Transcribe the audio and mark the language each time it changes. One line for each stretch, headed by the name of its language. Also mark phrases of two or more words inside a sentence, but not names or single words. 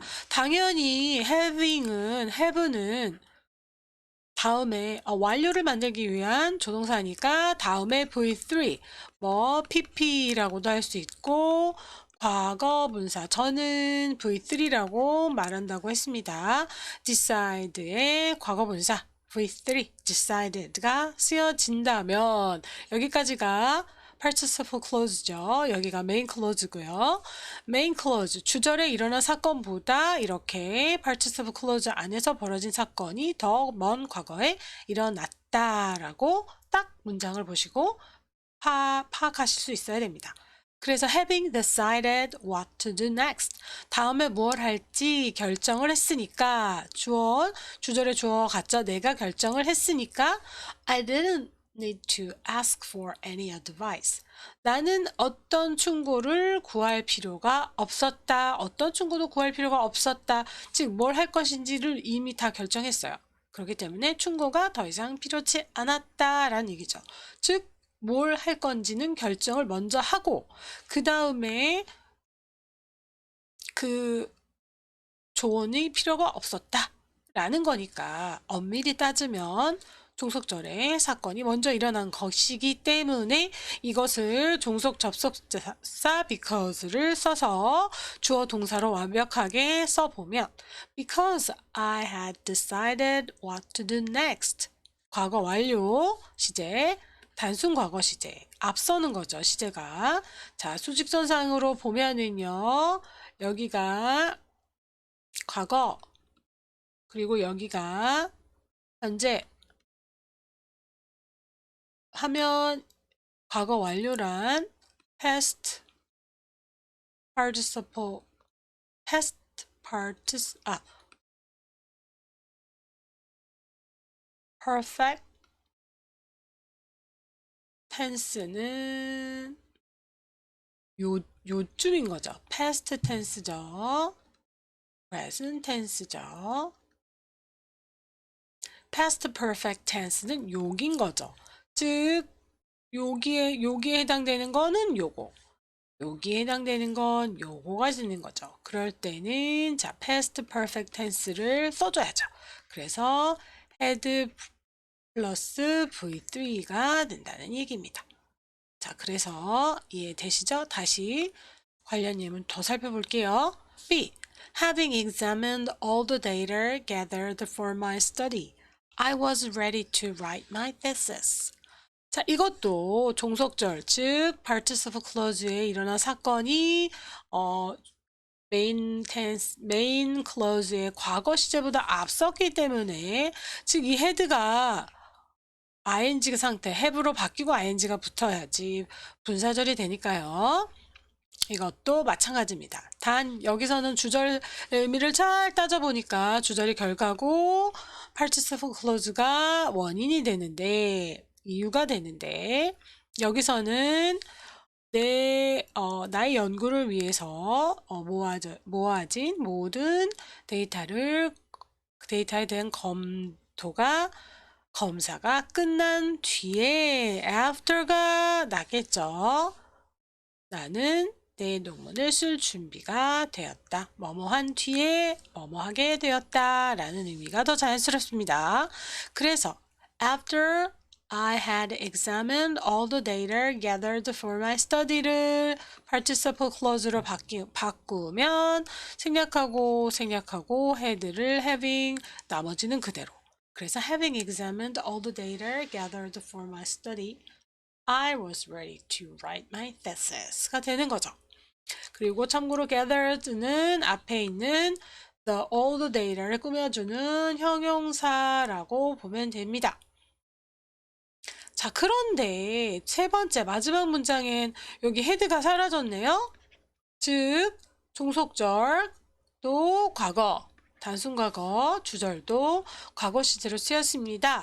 Korean: 당연히 have는 다음에 완료를 만들기 위한 조동사니까 다음에 v3 뭐 pp라고도 할 수 있고 과거 분사 저는 v3라고 말한다고 했습니다. decide의 과거 분사 v3 decided가 쓰여진다면 여기까지가
English: participle clause
Korean: 죠. 여기가
English: main clause
Korean: 고요.
English: main clause,
Korean: 주절에 일어난 사건보다 이렇게
English: participle clause
Korean: 안에서 벌어진 사건이 더 먼 과거에 일어났다라고 딱 문장을 보시고 파악하실 수 있어야 됩니다. 그래서
English: having decided what to do next.
Korean: 다음에 무엇 할지 결정을 했으니까 주절의 주어 같죠? 내가 결정을 했으니까
English: I didn't need to ask for any advice.
Korean: 나는 어떤 충고를 구할 필요가 없었다. 어떤 충고도 구할 필요가 없었다. 즉, 뭘 할 것인지를 이미 다 결정했어요. 그렇기 때문에 충고가 더 이상 필요치 않았다라는 얘기죠. 즉, 뭘 할 건지는 결정을 먼저 하고 그 다음에 그 조언이 필요가 없었다라는 거니까 엄밀히 따지면 종속절에 사건이 먼저 일어난 것이기 때문에 이것을 종속 접속사 because를 써서 주어 동사로 완벽하게 써보면
English: because I had decided what to do next.
Korean: 과거 완료 시제, 단순 과거 시제, 앞서는 거죠, 시제가. 자, 수직선상으로 보면은요, 여기가 과거, 그리고 여기가 현재 하면 과거 완료란
English: past participle, perfect tense
Korean: 는 요쯤인 거죠.
English: past tense
Korean: 죠.
English: present tense
Korean: 죠.
English: past perfect tense
Korean: 는 요긴 거죠. 즉 여기에 해당되는 거는 요거, 여기에 해당되는 건 요거가 되는 거죠. 그럴 때는 자
English: past perfect tense
Korean: 를 써줘야죠. 그래서 had 플러스 v3가 된다는 얘기입니다. 자, 그래서 이해되시죠? 다시 관련 예문 더 살펴볼게요. B.
English: Having examined all the data gathered for my study, I was ready to write my thesis.
Korean: 자, 이것도 종속절, 즉
English: participle clause
Korean: 에 일어난 사건이
English: main clause
Korean: 의 과거 시제보다 앞섰기 때문에 즉 이 head가 ing 상태, have로 바뀌고 ing가 붙어야지 분사절이 되니까요. 이것도 마찬가지입니다. 단 여기서는 주절 의미를 잘 따져보니까 주절이 결과고
English: participle clause
Korean: 가 원인이 되는데 이유가 되는데 여기서는 나의 연구를 위해서 모아진 모든 데이터에 대한 검사가 끝난 뒤에 after가 나겠죠. 나는 내 논문을 쓸 준비가 되었다. 뭐뭐한 뒤에 뭐뭐하게 되었다 라는 의미가 더 자연스럽습니다. 그래서
English: after I had examined all the data gathered for my study
Korean: 를
English: participle clause
Korean: 로 바꾸면 생략하고 had를 having 나머지는 그대로. 그래서
English: having examined all the data gathered for my study, I was ready to write my thesis
Korean: 가 되는 거죠. 그리고 참고로 gathered는 앞에 있는
English: all the data
Korean: 를 꾸며주는 형용사라고 보면 됩니다. 자, 그런데 세 번째 마지막 문장엔 여기 헤드가 사라졌네요. 즉, 종속절 또 과거, 단순과거, 주절도 과거 시제로 쓰였습니다.